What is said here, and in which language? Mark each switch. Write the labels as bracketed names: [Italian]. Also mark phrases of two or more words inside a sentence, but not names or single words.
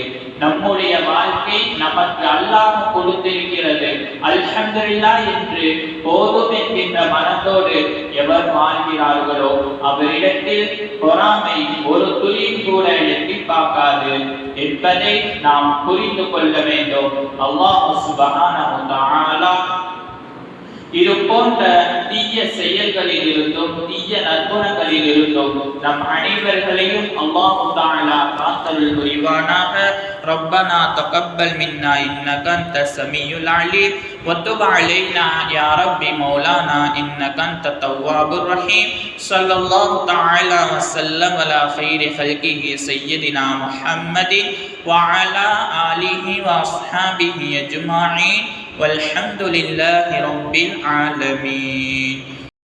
[Tamil] நம்முடைய வாழ்க்கை நமக்கு அல்லாஹ் கொடுத்திருக்கிறது, அல்ஹம்துலில்லாஹ் என்று போதும் என்கின்ற மனத்தோடு எவர் வாழ்கிறார்களோ அவரிடத்தில் பொறாமை ஒரு துளி கூட எட்டி பார்க்காது என்பதை நாம் புரிந்து கொள்ள வேண்டும். [Arabic] الله سبحانه وتعالى [Tamil] இது போன்ற தீய செயல்களில் இருந்தும் தீய நற்குணங்களில் இருந்தும் நம் அனைவர்களையும் அல்லாஹ் தஆலா காத்தருள் புரிவானாக. [Arabic] ربنا تقبل منا إنك أنت السميع العليم وتب علينا يا رب مولانا إنك أنت التواب الرحيم. صلى الله تعالى وسلم على خير خلقه سيدنا محمد وعلى آله وأصحابه أجمعين والحمد لله رب العالمين.